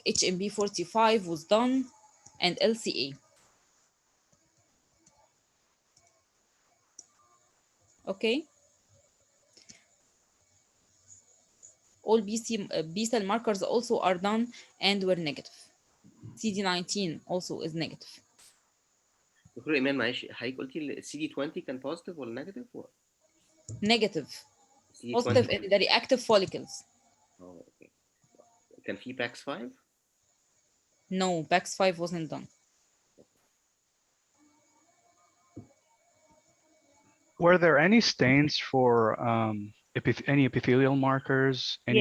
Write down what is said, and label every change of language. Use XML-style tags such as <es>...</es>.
<en>HMB45 was done, and LCA. Okay. All B cell markers also are done and were negative. CD19 also is negative.</en> <ar>دكتور ايمان معلش حضرتك قلتي السي دي 20 كان بوزيتيف ولا نيجاتيف؟</ar> <en>Negative. CD20 Positive in the reactive follicles.</en> <ar>اوكي. كان في باكس 5؟</ar> <en>No, PAX5 wasn't done. Were there any stains for any epithelial markers, any</en>